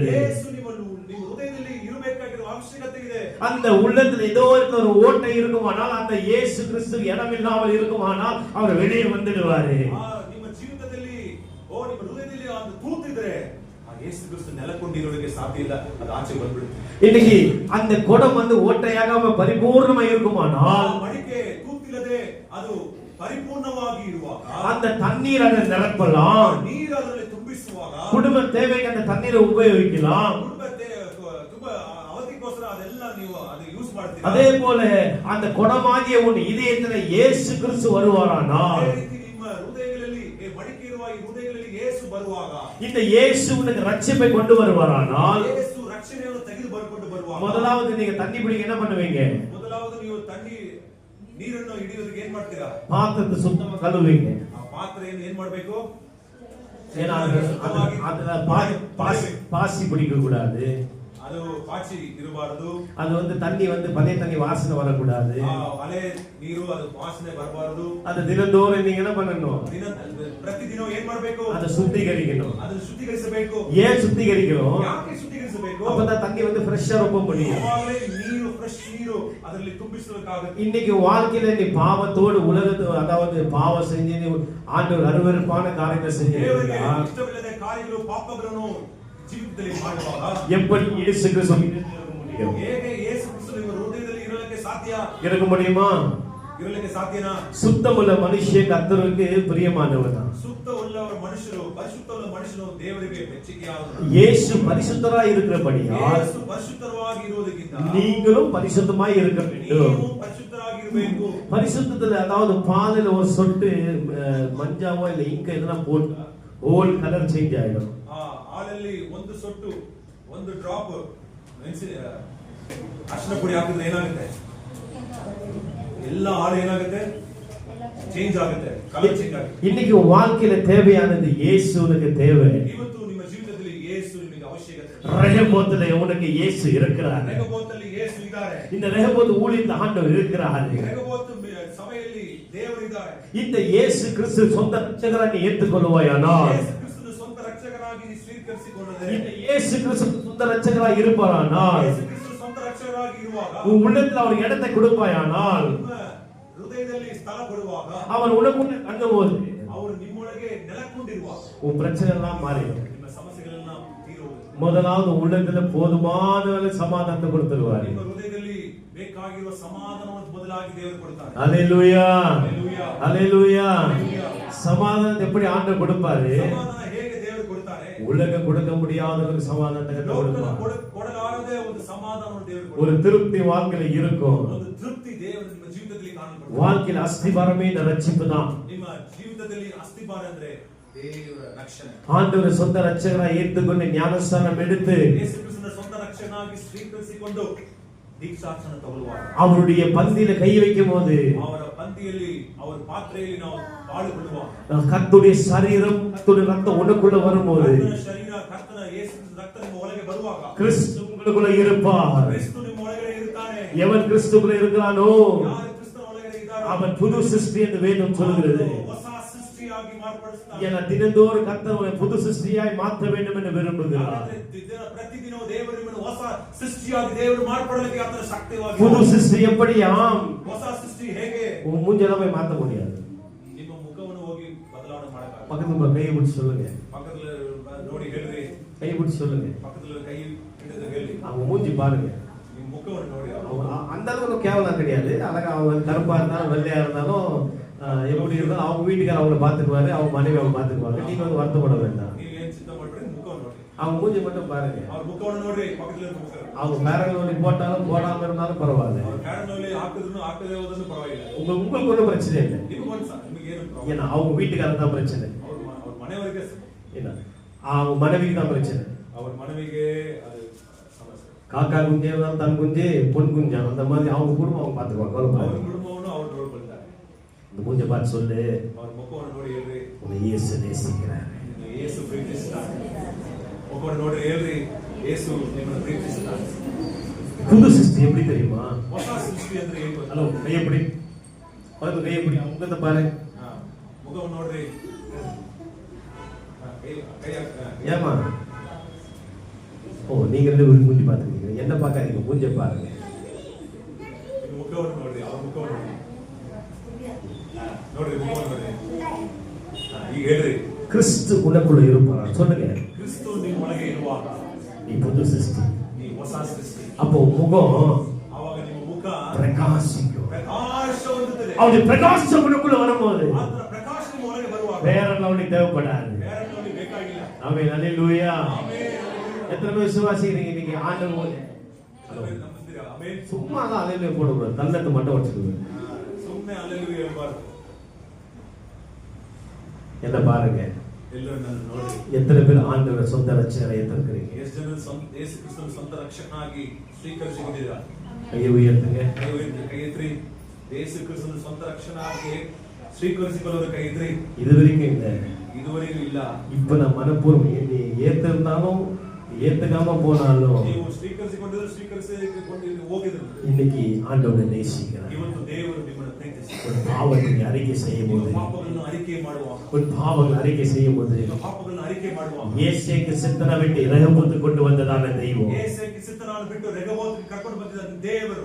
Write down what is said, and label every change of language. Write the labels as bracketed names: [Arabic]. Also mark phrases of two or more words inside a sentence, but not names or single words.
[Kannada] ಯೇಸು ನಿಮ್ಮ ಹೃದಯದಲ್ಲಿ ಇರಬೇಕಾಗಿರುವ ಅವಶ್ಯಕತೆ ಇದೆ. [Tamil] அந்த உள்ளத்துல ஏதோ ஒரு ஓட்டை இருக்குமானால் அந்த இயேசு கிறிஸ்து இடமில்லாமல் இருக்குமானால் அவர் வெளியே வந்துடுவாரு. [Kannada] ನಿಮ್ಮ ಜೀವಿತದಲ್ಲಿ ನಿಮ್ಮ ಹೃದಯದಲ್ಲಿ ಒಂದು ತೂತಿದ್ರೆ ಆ ಯೇಸು ಕ್ರಿಸ್ತು ನೆಲೆಗೊಂಡಿರೋದಕ್ಕೆ ಸಾಧ್ಯ ಇಲ್ಲ. ಅದು ಆಚೆ ಬಂದ್ಬಿಡುತ್ತೆ. [Tamil] இன்னைக்கு அந்த குடம் வந்து ஓட்டையாகாம பரிபூர்ணமா இருக்குமானால் [Kannada] ಮಡಿಕೆ ತೂತಿಲ್ಲದೆ ಅದು ಪರಿಪೂರ್ಣವಾಗಿ ಇರುವಾಗ [Tamil] அந்த தண்ணீர் அதை நிரப்பலாம். [Kannada] ನೀರು ಅದರಲ್ಲಿ ತುಂಬಿಸುವಾಗ [Tamil] குடும்ப தேவைக்கு அந்த தண்ணீரை உபயோகிக்கலாம். [Kannada] ತುಂಬಾ ಅವಧಿಗೋಸ್ಕರ ಅದೆಲ್ಲ ನೀವು ಅದು ಯೂಸ್ ಮಾಡ್ತೀರಾ. [Tamil] அதே போல அந்த குடமாகிய உன் இதயத்துல இயேசு கிறிஸ்து வருவாரானால் [Kannada] ಅದೇ ರೀತಿ ನಿಮ್ಮ ಹೃದಯಗಳಲ್ಲಿ ಮಡಿಕೆ ಇರುವ ಈ ಹೃದಯಗಳಲ್ಲಿ ಯೇಸು ಬರುವಾಗ [Tamil] இந்த இயேசு உனக்கு ரட்சிப்பை கொண்டு வருவாரானால் [Kannada] ಯೇಸು ರಕ್ಷಣೆಯನ್ನು ತೆಗೆದು ಬರ್ಕೊಂಡು ಬರುವಾಗ [Tamil] முதலாவது நீங்க தண்ணி பிடிக்க என்ன பண்ணுவீங்க? [Kannada] ಮೊದಲಾவது ನೀವು ನೀರನ್ನು ಹಿಡಿಯೋದಕ್ಕೆ ಏನ್ ಮಾಡ್ತೀರಾ? [Tamil] பாத்திரத்தை சுத்தமா கழுவுவீங்க. [Kannada] ಆ ಪಾತ್ರೆಯನ್ನು ಏನ್ ಮಾಡ್ಬೇಕು? [Tamil] ஏன்னா அதுல பாசி பிடிக்க கூடாது. [Kannada] ಅದು ಪಾಚಿ ಇರಬಾರದು. [Tamil] அது வந்து தண்ணி வந்து பழைய தண்ணி வாசனை வரக்கூடாது. [Kannada] ಹಳೆ ನೀರು ಅದು ವಾಸನೆ ಬರಬಾರದು. [Tamil] அது தினந்தோறும் நீங்க என்ன பண்ணணும்? [Kannada] ಪ್ರತಿದಿನ ಏನ್ ಮಾಡಬೇಕು? [Tamil] அதை சுத்திகரிக்கணும். [Kannada] ಅದನ್ನು ಶುದ್ಧೀಕರಿಸಬೇಕು. [Tamil] ஏன் சுத்திகரிக்கணும்? [Kannada] ಯಾಕೆ ಶುದ್ಧೀಕರಿಸಬೇಕು? [Tamil] அப்பதான் தண்ணி வந்து ஃப்ரெஷ்ஷா ரொம்ப முடியும். [Kannada] ಅವಾಗಲೇ ನೀರು ಫ್ರೆಶ್ ನೀರು ಅದರಲ್ಲಿ ತುಂಬಿಸಬೇಕಾಗುತ್ತೆ. [Tamil] இன்னைக்கு வாழ்க்கையில நீ பாவத்தோடு உலகத்து அதாவது பாவம் செஞ்சு நீ ஆண்டவர் அருவருப்பான காரியத்தை செஞ்சீங்கன்னா [Kannada] ಇಷ್ಟವಿಲ್ಲದ ಕಾರ್ಯಗಳು ಪಾಪಗಳನ್ನು ಜೀವಿತದಲ್ಲಿ ಮಾಡುವಾಗ [Tamil] எப்படி இயேசு கிறிஸ்து இருக்க முடியும்? [Kannada] ಹೇಗೆ ಯೇಸು ಕ್ರಿಸ್ತು ನಿಮ್ಮ ಹೃದಯದಲ್ಲಿ ಇರಲಿಕ್ಕೆ ಸಾಧ್ಯ? [Tamil] இருக்க முடியுமா? [Kannada] ಇರಲಿಕ್ಕೆ ಸಾಧ್ಯನಾ? [Tamil] சுத்தமுள்ள மனுஷன் கர்த்தருக்கு பிரியமானவர் தான். [Kannada] ಸುತ್ತವುಳ್ಳ ಮನುಷ್ಯರು ಪರಿಶುದ್ಧವುಳ್ಳ ಮನುಷ್ಯನು ದೇವರಿಗೆ ಮೆಚ್ಚುಗೆಯಾದವರು. [Tamil] இயேசு பரிசுத்தராய் இருக்கிறபடியால் [Kannada] ಯೇಸು ಪರಿಶುದ್ಧವಾಗಿ ಇರುವುದಕ್ಕಿಂತ [Tamil] நீங்களும் பரிசுத்தமாய் இருக்க வேண்டும். [Kannada] ನೀವು ಪರಿಶುದ್ಧರಾಗಿರಬೇಕು. [Tamil] பரிசுத்தத்துல அதாவது பாலில ஒரு சொட்டு மஞ்சாவோ இல்ல இங்க எதனா போட்டா [English] whole colour change [Tamil] ஆயிடும். [Kannada] ಹಾಲಲ್ಲಿ ಒಂದು ಸೊಟ್ಟು ಒಂದು ಡ್ರಾಪ್ ಅರಿಶಿನ ಪುಡಿ ಹಾಕಿದ್ರೆ ಏನಾಗುತ್ತೆ? ಎಲ್ಲ ಹಾಲು ಏನಾಗುತ್ತೆ? ಚೇಂಜ್ ಆಗುತ್ತೆ, [English] colour change [Kannada] ಆಗುತ್ತೆ. [Tamil] இன்னைக்கு வாழ்க்கையில தேவையானது இயேசு உனக்கு தேவை. [Kannada] ಇವತ್ತು ನಿಮ್ಮ ಜೀವಿತದಲ್ಲಿ ಯೇಸು ನಿಮಗೆ ಅವಶ್ಯಕತೆ. [Tamil] ரெகோபோத்துல உனக்கு இயேசு இருக்கிறார். [Kannada] ರೆಹೋಬೋತಲ್ಲಿ ಯೇಸು ಇದ್ದಾರೆ. [Tamil] இந்த ரெகோபோத் ஊழியத்துல ஆண்டவர் இருக்கிறார். [Kannada] ರೆಹೋಬೋತ್ ಸಭೆಯಲ್ಲಿ ದೇವರು ಇದ್ದಾರೆ. [Tamil] இந்த இயேசு கிறிஸ்து சொந்த ரட்சகராக நீ ஏற்றுக்கொள்வாயானால் [Kannada] ಯೇಸು ಕ್ರಿಸ್ತನ ಸ್ವಂತ ರಕ್ಷಕರಾಗಿ ಸ್ವೀಕರಿಸಿಕೊಂಡರೆ [Tamil] இந்த இயேசு கிறிஸ்து சொந்த ரட்சகராய் இருப்பாரானால் [Kannada] ಯೇಸು ಕ್ರಿಸ್ತು ಸ್ವಂತ ರಕ್ಷಕರಾಗಿ ಇರುವಾಗ [Tamil] உன் உள்ளத்துல அவர் இடத்தை கொடுப்பாயானால் [Kannada] ನಿಮ್ಮ ಹೃದಯದಲ್ಲಿ ಸ್ಥಳ ಕೊಡುವಾಗ [Tamil] அவர் உனக்குள்ள தங்கும்போது [Kannada] ಅವರು ನಿಮ್ಮೊಳಗೆ ನೆಲೆಗೊಂಡಿರುವಾಗ [Tamil] உன் பிரச்சனை எல்லாம் மாறிடும். [Kannada] ನಿಮ್ಮ ಸಮಸ್ಯೆಗಳನ್ನ ತೀರುವುದು. [Tamil] முதலாவது உள்ளத்துல போதுமான சமாதானத்தை கொடுத்துருவாரு. [Kannada] ನಿಮ್ಮ ಹೃದಯದಲ್ಲಿ ಬೇಕಾಗಿರುವ ಸಮಾಧಾನವನ್ನು ಬದಲಾಗಿ ದೇವರು ಕೊಡ್ತಾರೆ. [Tamil] ஹalleluya Hallelujah. ஹalleluya. Hallelujah. சமாதானத்தை எப்படி ஆண்டவர் கொடுப்பாரு? [Kannada] ಸಮಾಧಾನ ಹೇಗೆ ದೇವರು ಕೊಡ್ತಾರೆ? [Tamil] உலகம் கொடுக்க முடியாத ஒரு சமாதானத்தை [Kannada] ಲೋಕನ [Tamil] கொடுப்பார். [Kannada] ಕೊಡಲಾರದೆ ಒಂದು ಸಮಾಧಾನವನ್ನು ದೇವರು [Tamil] ஒரு [Kannada] ಕೊಡ್ತಾರೆ. [Tamil] திருப்தி வாழ்க்கையில இருக்கும். [Kannada] ಒಂದು ತೃಪ್ತಿ ದೇವರು ನಿಮ್ಮ ಜೀವಿತದಲ್ಲಿ ಕಾಣಲ್ಪಡುತ್ತೆ. [Tamil] வாழ்க்கையில அஸ்திபாரமே இந்த ரட்சிப்பு தான். [Kannada] ನಿಮ್ಮ ಜೀವಿತದಲ್ಲಿ ಅಸ್ತಿಭಾರ ಅಂದ್ರೆ ದೇವರ ರಕ್ಷಣೆ. [Tamil] ஆண்டவர் சொந்த ரட்சகராய் ஏற்றுக்கொண்டு ஞானஸ்நானம் எடுத்து [Kannada] ಯೇಸು ಕ್ರಿಸ್ತನ ಸ್ವಂತ ರಕ್ಷಕನಾಗಿ ಸ್ವೀಕರಿಸಿಕೊಂಡು ದೀಕ್ಷಾಸ್ನಾನ ತಗೊಳ್ಳುವಾಗ [Tamil] அவருடைய பந்தியில கை வைக்கும் போது [Kannada] ಅವರ ಪಂಕ್ತಿಯಲ್ಲಿ ಅವರ ಪಾತ್ರೆಯಲ್ಲಿ ನಾವು ಪಾಳುಗೊಳ್ಳುವಾಗ [Tamil] கர்த்தருடைய சரீரம் கர்த்தருடைய ரத்தம் உனக்குள்ள வரும்போது [Kannada] ಕರ್ತನ ಶರೀರ ಕರ್ತನ ಯೇಸು ರಕ್ತ ನಿಮ್ಮ ಒಳಗೆ ಬರುವಾಗ [Tamil] கிறிஸ்து உங்களுக்குள்ள இருப்பார். [Kannada] ಕ್ರಿಸ್ತು ನಿಮ್ಮ ಒಳಗಡೆ ಇರುತ್ತಾನೆ. [Tamil] எவன் கிறிஸ்துக்குள்ள இருக்கிறானோ [Kannada] ಯಾರು ಕ್ರಿಸ್ತನ ಒಳಗಡೆ ಇದ್ದಾರೋ [Tamil] அவன் புது சிருஷ்டி என்று வேதம் சொல்கிறது. [Kannada] ಹೊಸ ಸೃಷ್ಟಿಯಾಗಿ ಮಾರ್ಪಡಿಸುತ್ತಾನೆ. [Tamil] என தினந்தோறும் கர்த்தர் புது சிருஷ்டியாய் மாற்ற வேண்டும் என்று விரும்புகிறார். [Kannada] ಪ್ರತಿದಿನ ದೇವರು ನಿಮ್ಮನ್ನು ಹೊಸ ಸೃಷ್ಟಿಯಾಗಿ ದೇವರು ಮಾರ್ಪಡಲಿಕ್ಕೆ ಆತನ ಶಕ್ತಿಯಾಗಿ [Tamil] புது சிருஷ்டி எப்படியாம்? [Kannada] ಹೊಸ ಸೃಷ್ಟಿ ಹೇಗೆ? [Tamil] உன் மூஞ்செல்லாம் போய் மாத்த முடியாது. [Kannada] ನಿಮ್ಮ ಮುಖವನ್ನು ಹೋಗಿ ಬದಲಾವಣೆ ಮಾಡಕ್ಕಾಗಲ್ಲ. [Tamil] பக்கத்துல கையை பிடிச்சு சொல்லுங்க. [Kannada] ಪಕ್ಕದಲ್ಲಿ ನೋಡಿ ಹೇಳ್ರಿ. [Tamil] கை பிடிச்சு சொல்லுங்க. பக்கத்துல கை [Kannada] ಹಿಡಿದು ಹೇಳಿ. [Tamil] அவங்க மூஞ்சி பாருங்க. [Kannada] ನಿಮ್ಮ முகವನ್ನು ನೋಡಿ. [Tamil] அந்த அளவுக்கு கேவலம் கிடையாது. அழகா அவங்க கருப்பா இருந்தாலும் வெள்ளையா இருந்தாலும் எப்படி இருந்தாலும் அவங்க வீட்டுக்கார அவங்களை பாத்துக்குவாரு, அவங்க மனைவி அவங்க பாத்துக்குவாங்க. நீங்க வந்து வருத்தப்பட வேண்டாம். [Kannada] ನೀವು ಏನು ಚಿಂತೆ ಮಾಡಬೇಡಿ, ಮುಖವನ್ನು ನೋಡಿ. [Tamil] அவங்க மூஞ்சி மட்டும் பாருங்க. [Kannada] ಅವ್ರ ಮುಖವನ್ನು ನೋಡಿ. ಪಕ್ಕದಲ್ಲಿ ಮುಖ. [Tamil] அவங்க பேரல் போட்டாலும் போடாம இருந்தாலும் பரவாயில்ல. [Kannada] ಅವ್ರ ಕ್ಯಾರನಲ್ಲಿ ಹಾಕಿದ್ರು ಹಾಕದೇ ಹೋದ್ರು ಪರವಾಗಿಲ್ಲ. [Tamil] உங்களுக்கு ஒன்றும் பிரச்சனை இல்லை. [Kannada] ನಿಮಗೆ ಏನು ಪ್ರಾಬ್ಲಮ್? [Tamil] ஏன்னா அவங்க வீட்டுக்காரர் தான் பிரச்சனை. [Kannada] ಅವ್ರ ಮನೆಯವರಿಗೆ [Tamil] என்ன அவங்க மனைவிக்கு தான் பிரச்சனை. [Kannada] ಅವ್ರ ಮನೆವಿಗೆ ಅದು ಸಮಸ್ಯೆ. [Tamil] காக்கா குஞ்சே இருந்தாலும் தன் குஞ்சே பொன் குஞ்சா அந்த மாதிரி அவங்க குடும்பம் அவங்க பாத்துக்குவாங்க. [Kannada] ಅವ್ರ ಕುಟುಂಬವನ್ನು ಅವ್ರು ನೋಡ್ಕೊಳ್ತಾರೆ. [Tamil] இந்த மூஞ்ச பார்த்து சொல்லு, [Kannada] ಅವ್ರ ಮುಖವನ್ನು ನೋಡಿ ಹೇಳ್ರಿ, [Tamil] உன்னை இயேசு நேசிக்கிறார். [Kannada] ಯೇಸು ಪ್ರೀತಿಸ್ತಾನೆ. ಮುಖವನ್ನು ನೋಡಿ ಹೇಳ್ರಿ, ಯೇಸು ನಿಮ್ಮನ್ನು ಪ್ರೀತಿಸ್ತಾನೆ. [Tamil] புது சிருஷ்டி எப்படி தெரியுமா? [Kannada] ಹೊಸ ಸೃಷ್ಟಿ ಅಂದ್ರೆ ಏನು? [Tamil] ஹலோ கை எப்படி பக்கத்து கை எப்படி முகத்தை பாரு. [Kannada] ಮುಖವನ್ನು ನೋಡ್ರಿ. [Tamil] ஏமா ஓ நீங்க ரெண்டு பேரும் மூஞ்சி பாத்துக்கீங்க, என்ன பாக்காதீங்க, மூஞ்ச பாருங்க. [Kannada] ಮುಖವನ್ನು ನೋಡ್ರಿ, ಅವ್ರ ಮುಖವನ್ನು ನೋಡ್ರಿ, ಮುಖವನ್ನು ನೋಡ್ರಿ. ಈಗ ಹೇಳ್ರಿ, [Tamil] கிறிஸ்து உனக்குள்ள இருப்பார். சொல்லுங்க, [Kannada] ಕ್ರಿಸ್ತು ನಿಮ್ಮ ಒಳಗೆ ಇರುವಾಗ [Tamil] நீ புது சிருஷ்டி. [Kannada] ನೀ ಹೊಸ ಸೃಷ್ಟಿ. [Tamil] அப்போ முகம் [Kannada] ಆವಾಗ ನಿಮ್ಮ ಮುಖ [Tamil] பிரகாசிக்கும். [Kannada] ಪ್ರಕಾಶ ಹೊಂದುತ್ತದೆ. [Tamil] அவருடைய பிரகாசம் உனக்குள்ள வரும்போது [Kannada] ಆತನ ಪ್ರಕಾಶ ನಿಮ್ಮ ಒಳಗೆ ಬರುವಾಗ [Tamil] வேற அவனுக்கு தேவைப்படாது. [Kannada] ಬೇರೆ ನೋಡಿ ಬೇಕಾಗಿಲ್ಲ. [Tamil] ஆமென், அல்லேலூயா. [Kannada] ಆಮೆನ್. [Tamil] எத்தனை பேர் விசுவாசிக்கிறீங்க இன்னைக்கு ஆண்டவர்? [Kannada] ನಂಬಿದ್ದೀರಾ? ಆಮೆನ್. [Tamil] சும்மா தான் அல்லேலூயா போடக்கூடாது, தன்னத்தை மட்டும் வச்சுக்கோங்க. [Kannada] ಸುಮ್ಮನೆ ಅಲ್ಲೆಲ್ಲೂ ಹೇಳ್ಬಾರ್ದು. [Tamil] என்ன பாருங்க, [Kannada] ಎಲ್ಲರೂ ನನ್ನ ನೋಡಿ. [Tamil] எத்தனை பேர் ஆண்டவர் சொந்த ரட்சகரை ஏற்றுக்கிறீங்க? [Kannada] ಎಷ್ಟು ಜನ ಯೇಸು ಕ್ರಿಸ್ತನ ಸ್ವಂತ ರಕ್ಷಕನಾಗಿ ಸ್ವೀಕರಿಸಿದ್ದೀರಾ? [Tamil] கையை உயர்த்துங்க. [Kannada] ಕೈ ಎತ್ರಿ. ಯೇಸು ಕ್ರಿಸ್ತನ ಸ್ವಂತ ರಕ್ಷಕನಾಗಿ ಸ್ವೀಕರಿಸಿಕೊಳ್ಳೋರು ಕೈ ಎತ್ರಿ. [Tamil] இது வரைக்கும் இல்லை, [Kannada] ಇದುವರೆಗೂ ಇಲ್ಲ. [Tamil] இப்ப நான் மனப்பூர்வம் நீ ஏத்திருந்தாலும் ஏத்துக்காம போனாலும் [Kannada] ನೀವು ಸ್ವೀಕರಿಸಿಕೊಂಡಿದ್ರು, ಸ್ವೀಕರಿಸಿಕೊಂಡು ಹೋಗಿದ್ರು. [Tamil] இன்னைக்கு ஆண்டவரை நேசிக்கிறார். [Kannada] ಇವತ್ತು ದೇವರು ನಿಮ್ಮನ್ನು ಪ್ರೀತಿಸುತ್ತಾರೆ. [Tamil] ஒரு பாவத்தை அறிக்கை செய்யும் போது, [Kannada] ಪಾಪಗಳನ್ನು ಅರಿಕೆ ಮಾಡುವಾಗ, [Tamil] ஒரு பாவங்கள் அறிக்கை செய்யும் போது [Kannada] ಪಾಪಗಳನ್ನು ಅರಿಕೆ ಮಾಡುವಾಗ [Tamil] இயேசுக்கு சித்தனை விட்டு இரகபோத்து கொண்டு வந்ததான தெய்வம் [Kannada] ಯೇಸುವಿಗೆ ಸಿದ್ಧನಾದ ಬಿಟ್ಟು ರೆಗಬೋತಿಗೆ ಕರ್ಕೊಂಡು ಬಂದಿದ್ದ ದೇವರು